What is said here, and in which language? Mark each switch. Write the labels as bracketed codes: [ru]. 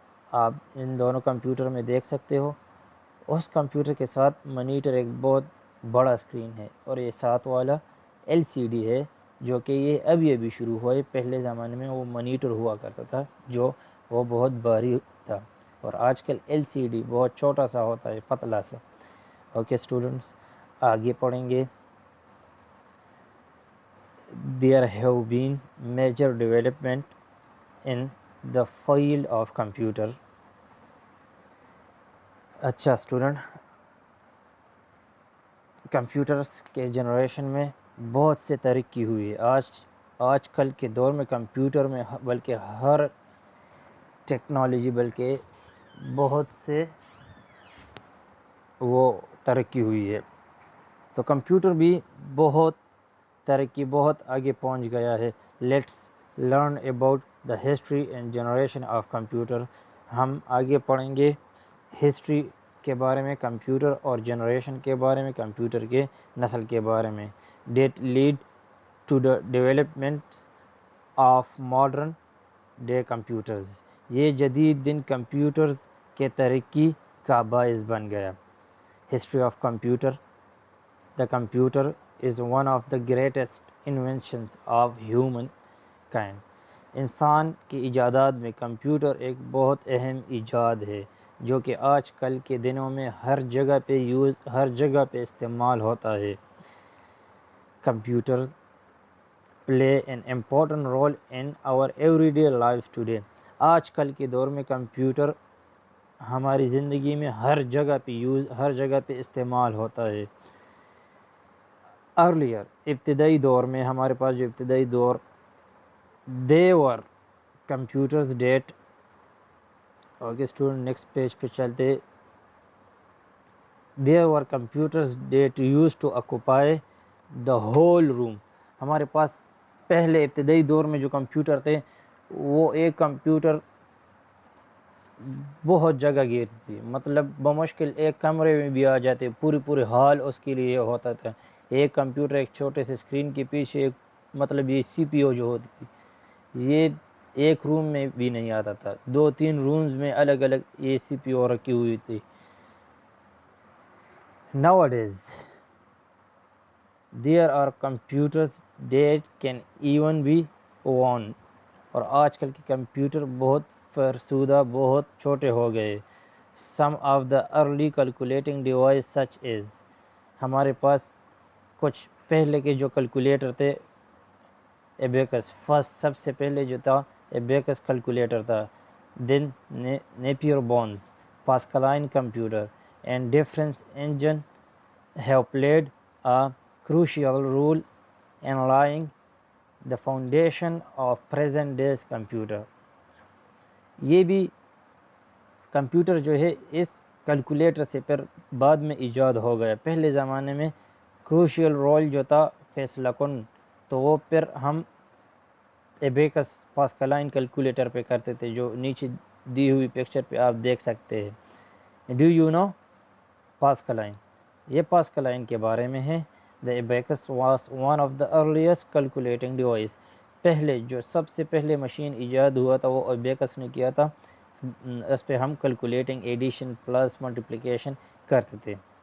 [ur] آپ ان دونوں کمپیوٹر میں دیکھ سکتے ہو. اس کمپیوٹر کے ساتھ مانیٹر ایک بہت بڑا اسکرین ہے, اور یہ ساتھ والا LCD ہے جو کہ یہ ابھی شروع ہوا ہے. پہلے زمانے میں وہ مانیٹر ہوا کرتا تھا جو وہ بہت بھاری تھا, اور آج کل LCD بہت چھوٹا سا ہوتا ہے, پتلا سا. اوکے اسٹوڈنٹس, آگے پڑھیں گے. [en] There have been major development in the field of computer. [ur] اچھا اسٹوڈنٹ, کمپیوٹرس کے جنریشن میں بہت سے ترقی ہوئی ہے. آج کل کے دور میں کمپیوٹر میں بلکہ ہر ٹیکنالوجی بلکہ بہت سے وہ ترقی ہوئی ہے. تو کمپیوٹر بھی بہت ترقی, بہت آگے پہنچ گیا ہے. [en] Let's learn about the history and generation of computer. [ur] ہم آگے پڑھیں گے ہسٹری کے بارے میں کمپیوٹر اور جنریشن کے بارے میں, کمپیوٹر کے نسل کے بارے میں. [en] That lead to the development of modern day computers. [ur] یہ جدید دن کمپیوٹرز کے ترقی کا باعث بن گیا. [en] History of computer. The computer is one of the greatest inventions of humankind. [ur] انسان کی ایجادات میں کمپیوٹر ایک بہت اہم ایجاد ہے جو کہ آج کل کے دنوں میں ہر جگہ پہ استعمال ہوتا ہے. [en] Computer play an important role in our everyday life today. [ur] آج کل کے دور میں کمپیوٹر ہماری زندگی میں ہر جگہ پہ استعمال ہوتا ہے. ارلیئر, ابتدائی دور میں ہمارے پاس جو ابتدائی دور, [en] they were computers that, [ur] okay student next page پہ چلتے. [en] there were computers that used to occupy the whole room. [ur] ہمارے پاس پہلے ابتدائی دور میں جو کمپیوٹر تھے وہ ایک کمپیوٹر بہت جگہ گھیرتی تھی, مطلب بمشکل ایک کمرے میں بھی آ جاتے, پورے ہال اس کے لیے ہوتا تھا. ایک کمپیوٹر ایک چھوٹے سے اسکرین کے پیچھے مطلب یہ CPU جو ہوتی تھی یہ ایک روم میں بھی نہیں آتا تھا, 2-3 رومز میں الگ یہ CPU رکھی ہوئی تھی. [en] Nowadays there are computers that can even be worn. [ur] اور آج کل کے کمپیوٹر بہت فرسودہ, بہت چھوٹے ہو گئے. [en] Some of the early calculating devices such as, [ur] ہمارے پاس کچھ پہلے کے جو کیلکولیٹر تھے, ایبیکس, فرسٹ سب سے پہلے جو تھا ایبیکس کیلکولیٹر تھا. [en] Then Napier bones, Pascaline computer and difference engine have played a crucial role in laying the foundation of present day's computer. [ur] یہ بھی کمپیوٹر جو ہے اس کیلکولیٹر سے پھر بعد میں ایجاد ہو گیا. پہلے زمانے میں کروشیل رول جو تھا فیصلہ کن, تو وہ پھر ہم ایبیکس پاسکلائن کیلکولیٹر پہ کرتے تھے جو نیچے دی ہوئی پکچر پہ آپ دیکھ سکتے ہیں. [en] Do you know Pascaline? [ur] یہ پاسکلائن کے بارے میں ہے. [en] The abacus was one of the earliest calculating device. [ur] پہلے جو سب سے پہلے مشین ایجاد ہوا تھا وہ ایبیکس نے کیا تھا. اس پہ ہم کیلکولیٹنگ ایڈیشن پلس ملٹیپلیکیشن کرتے تھے.